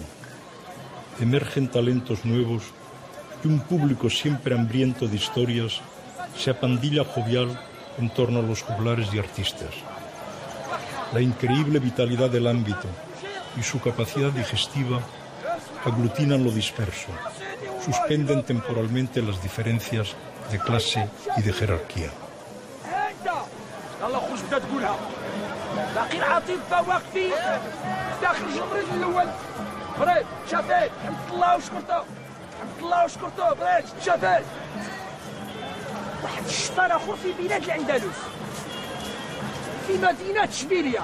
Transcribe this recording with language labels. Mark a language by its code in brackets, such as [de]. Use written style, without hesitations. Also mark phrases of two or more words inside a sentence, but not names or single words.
[es] Emergen talentos nuevos y un público siempre hambriento de historias se apandilla jovial en torno a los juglares y artistas. La increíble vitalidad del ámbito y su capacidad digestiva aglutinan lo disperso, suspenden temporalmente las diferencias de clase y de jerarquía. [ar] واحد الشطار اخر في بلاد الاندلس في مدينه اشبيليه.